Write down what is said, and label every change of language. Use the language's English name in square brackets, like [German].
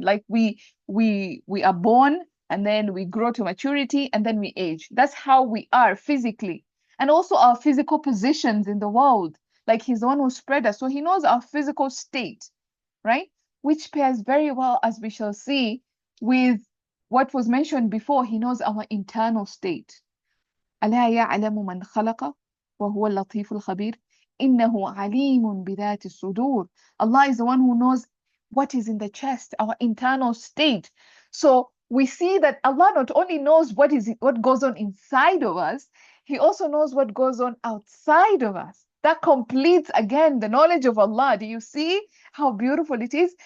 [English] Like we are born, and then we grow to maturity, and then we age. That's how we are physically. And also our physical positions in the world. Like He's the one who spread us. So He knows our physical state, right? Which pairs very well, as we shall see, with what was mentioned before. He knows our internal state. [Arabic] ألا يعلم من خلق وهو اللطيف الخبير. إِنَّهُ عَلِيمٌ بِذَاتِ الصُّدُورِ. [English] Allah is the one who knows what is in the chest, our internal state. So we see that Allah not only knows what goes on inside of us, He also knows what goes on outside of us. That completes again the knowledge of Allah. Do you see how beautiful it is?